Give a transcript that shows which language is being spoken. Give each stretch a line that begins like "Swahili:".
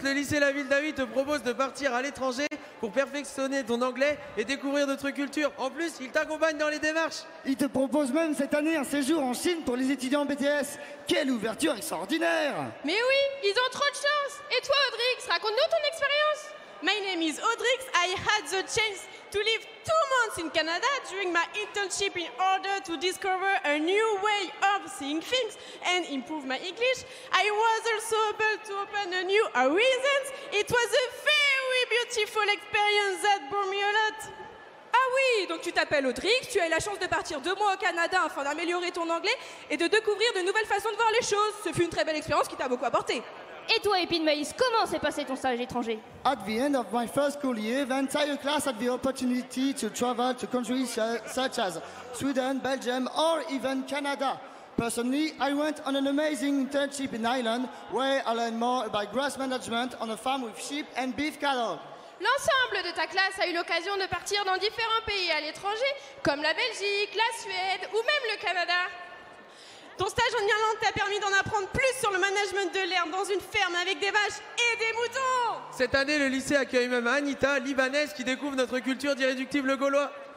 French: Le lycée La Ville d'Avy te propose de partir à l'étranger pour perfectionner ton anglais et découvrir d'autres cultures. En plus, il t'accompagne dans les démarches. Il te propose même cette année un séjour en Chine pour les étudiants en BTS. Quelle ouverture extraordinaire! Mais oui, ils ont trop de chance. Et toi, Audrix, raconte-nous ton expérience.
English: My name is Audrix. I had the chance to live 2 months in Canada during my internship in order to discover a new way of seeing things and improve my English. I was also able to open a new horizons. It was a very beautiful experience that brought me a lot.
French: Ah oui, donc tu t'appelles Audrix, tu as eu la chance de partir 2 mois au Canada afin d'améliorer ton anglais et de découvrir de nouvelles façons de voir les choses. Ce fut une très belle expérience qui t'a beaucoup apporté. Et toi, Épine Maïs, comment s'est passé ton stage étranger?
English: At the end of my first school year, the entire class had the opportunity to travel to countries such as Sweden, Belgium, or even Canada. Personally, I went on an amazing internship in Ireland, where I learned more about grass management on a farm with sheep and beef cattle.
French: L'ensemble de ta classe a eu l'occasion de partir dans différents pays à l'étranger, comme la Belgique, la Suède ou même le Canada. Ton stage en Irlande t'a permis d'en apprendre plus sur le management de l'herbe dans une ferme avec des vaches et des moutons. Cette année, le lycée accueille même Anita, libanaise, qui découvre notre culture d'irréductible gaulois.